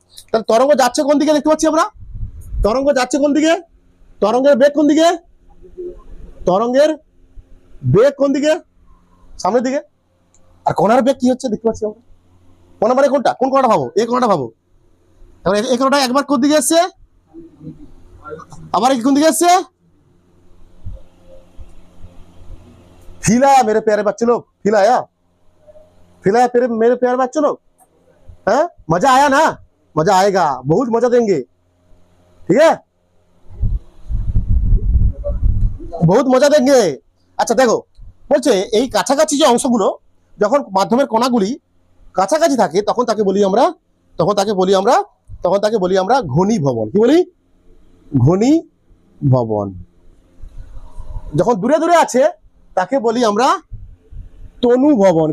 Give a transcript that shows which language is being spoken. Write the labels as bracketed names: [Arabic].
[Bangla] তাহলে তরঙ্গ যাচ্ছে কোন দিকে দেখতে পাচ্ছি আমরা, তরঙ্গ যাচ্ছে কোন দিকে, তরঙ্গের বেগ কোন দিকে, তরঙ্গের বেগ কোন দিকে, সামনের দিকে। আর কণার বেগ কি হচ্ছে দেখতে পাচ্ছি আমরা। কণা মানে কোনটা, কোন কণাটা ভাবো, এই কণাটা ভাবো। এই কণাটা একবার কোন দিকে এসছে, আবার কোন দিকে এসছে। [Hindi] फिलाया मेरे प्यारे बच्चे लोग, फिलाया फिलाया मेरे प्यारे बच्चे लोग। है मजा आया ना, मजा आएगा, बहुत मजा देंगे, ठीक है, बहुत मजा देंगे। [Bangla] আচ্ছা দেখো বলছে এই কাছাকাছি যে অংশগুলো যখন মাধ্যমের কণাগুলি কাছাকাছি থাকে তখন তাকে বলি আমরা, ঘনীভবন। কি বলি, ঘনীভবন। যখন দূরে দূরে আছে তাকে বলি আমরা তনুভবন।